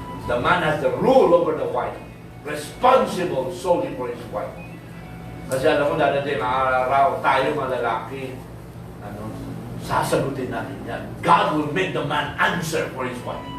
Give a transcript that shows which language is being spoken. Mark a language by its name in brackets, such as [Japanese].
[English] The man has the rule over the wife. Responsible solely for his wife. [Filipino] Kasi alam mo, dadating ang araw, tayo mga lalaki, sasagutin natin yan. [English] God will make the man answer for his wife.